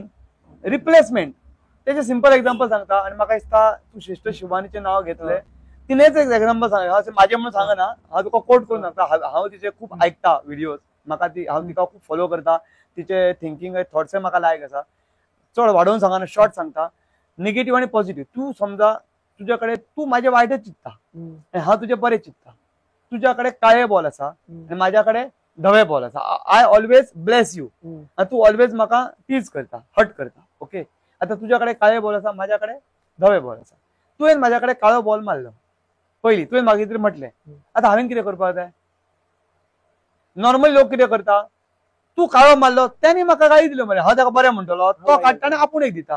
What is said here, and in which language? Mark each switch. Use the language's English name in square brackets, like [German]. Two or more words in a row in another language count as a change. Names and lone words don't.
[Konkani] रिप्लेसमेंट त्याचे सिंपल एक्झाम्पल सांगता. आणि म्हाका दिसता तू श्रेष्ठ शिवानीचे नाव घेतले तिनेच एक एक्झाम्पल सांगता. माझे म्हणून सांगना हांव तुका कोट करून सांगता. हांव तिचे खूप ऐकता व्हिडिओज, म्हाका हांव तिका खूप फॉलो करता. तिचे [English] thinking thoughts [Konkani] म्हाका लायक आसा. चड वाडोवन सांगना शॉर्ट सांगता. निगेटिव्ह आणि पॉझिटिव्ह तू समजा तुझ्याकडे तू माझे वायटच चित्ता आणि हांव तुझे बरे चित्ता. तुझ्याकडे काळे बॉल आसा आणि माझ्याकडे धवे बॉल आसा. [English] I always bless you [Konkani] आणि तू ऑलवेज म्हाका टीज करता हट करता. ओके आता तुझ्याकडे काळे बॉल आसा माझ्याकडे धवे बॉल आसा. तुवें माझ्याकडे काळो बॉल मारलो पयलीं, तुवें म्हाका कितें म्हटलें. आतां हांवें कितें करपाक जाय. नॉर्मल लोक कितें करता तू काळो मारलो त्याने म्हाका काळी दिलो मरे हांव ताका बरें म्हणटलो तो काडटा आनी आपूण एक दिता.